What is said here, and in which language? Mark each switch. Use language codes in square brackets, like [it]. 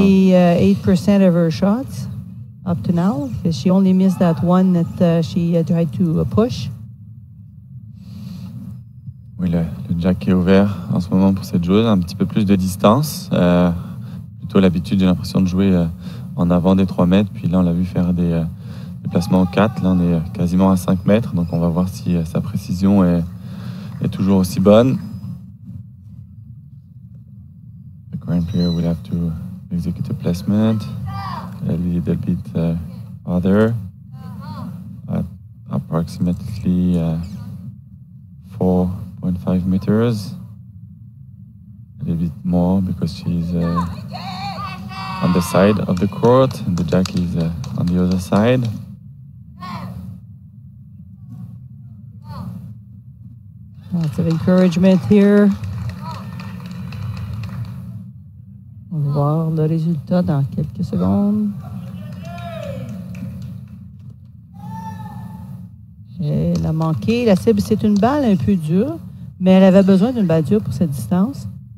[en] 98% of her shots up to now, because she only missed that one that she tried to push. [fr] Oui, le jack est ouvert en ce moment pour cette joueuse, un petit peu plus de distance. Plutôt l'habitude, j'ai l'impression de jouer en avant des 3 mètres. Puis là, on l'a vu faire des placements au 4. Là, on est quasiment à 5 mètres. Donc, on va voir si sa précision est toujours aussi bonne. [en] The current player will have to execute a placement a little bit farther at approximately 4.5 meters. A little bit more because she's on the side of the court and the jack is on the other side. Lots of encouragement here. [fr] On va voir le résultat dans quelques secondes. Elle a manqué. La cible, c'est une balle un peu dure, mais elle avait besoin d'une balle dure pour cette distance.